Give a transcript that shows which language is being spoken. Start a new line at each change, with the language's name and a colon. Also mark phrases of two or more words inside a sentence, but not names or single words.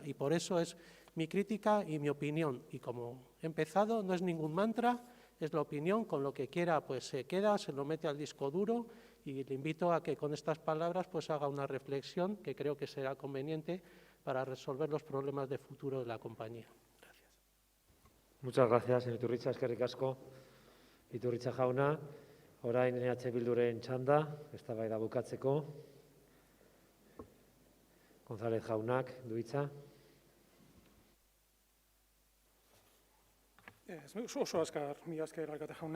Spanish: Y por eso es mi crítica y mi opinión. Y como he empezado, no es ningún mantra, es la opinión, con lo que quiera pues se queda, se lo mete al disco duro y le invito a que con estas palabras pues haga una reflexión que creo que será conveniente para resolver los problemas de futuro de la compañía. Gracias. Muchas gracias, señor Iturritza,
Basque: eskerrik asko. Iturritza jauna, orain EH Bilduren txanda, eztabaida bukatzeko. González jaunak du hitza. Oso azkar, mila esker alkate jauna.